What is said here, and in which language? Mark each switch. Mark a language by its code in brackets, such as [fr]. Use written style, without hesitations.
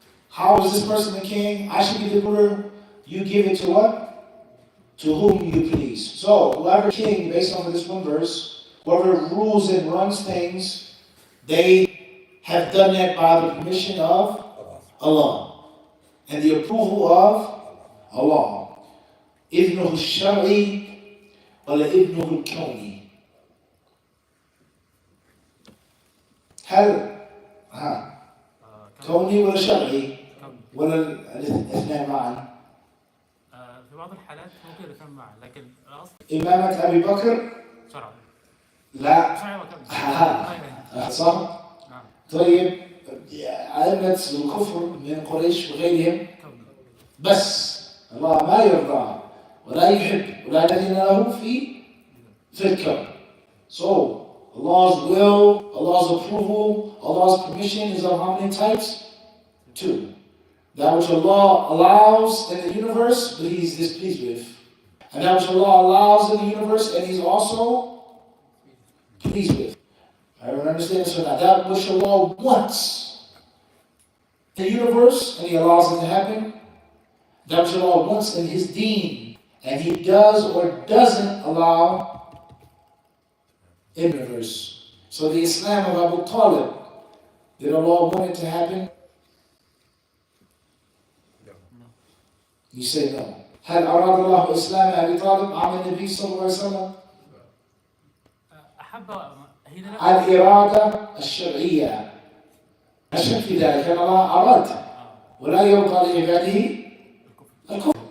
[en] How is this person the king? I should be the ruler. You give it to what? To whom you please. So, whoever king, based on this one verse, whoever rules and runs things, they have done that by the permission of Allah and the approval of Allah. [ar] إذنه الشرعي ولا إذنه الكوني. هل كوني ولا شرعي ولا الاثنين معا؟ في بعض الحالات ممكن الاثنين معا، لكن الأصل إمامة أبي بكر شرعي. لا صحيح وكمل. صح؟ نعم. طيب أئمة الكفر من قريش وغيرهم بس الله ما يرضى ولا يحب ولا يدين له في الكون. [en] So Allah's will, Allah's approval, Allah's permission is of how many types? Two. That which Allah allows in the universe, but He's displeased with. And that which Allah allows in the universe, and He's also pleased with. Everyone understand this or not? That which Allah wants in the universe, and He allows it to happen. That which Allah wants in His deen, and He does or doesn't allow in the universe. So the Islam of Abu Talib, did Allah want it to happen? You say no. [ar] هل أراد الله إسلام أبي طالب عن النبي صلى الله عليه وسلم؟ أحب هنا الإرادة الشرعية. لا شك في ذلك أن الله أراد ولا يرضى لعباده الكفر.